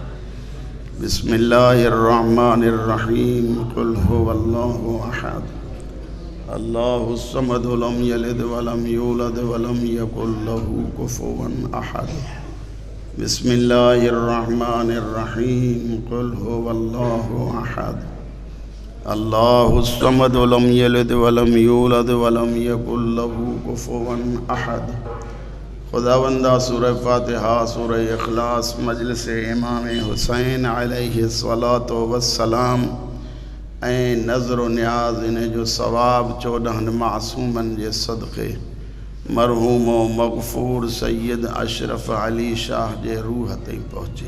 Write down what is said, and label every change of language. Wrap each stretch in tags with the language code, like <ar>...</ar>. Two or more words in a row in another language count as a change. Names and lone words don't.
<ar>بسم الله الرحمن الرحيم قل هو الله أحد الله الصمد لم يلد ولم يولد ولم يكن له كفوا أحد. بسم الله الرحمن الرحيم قل هو الله أحد الله الصمد لم يلد ولم يولد ولم يكن له كفوا أحد.</ar> <sd>खुदावंदा सूरह फातिहा सूरह इखलास मजलिस इमाम हुसैन अलैहिस्सलातु वस्सलाम ऐं नज़र नियाज़ इन जो सवाब 14 मासूमन जे सदक़े मरहूम मग़फूर सैयद अशरफ अली शाह जे रूह ताईं पहुचे।</sd>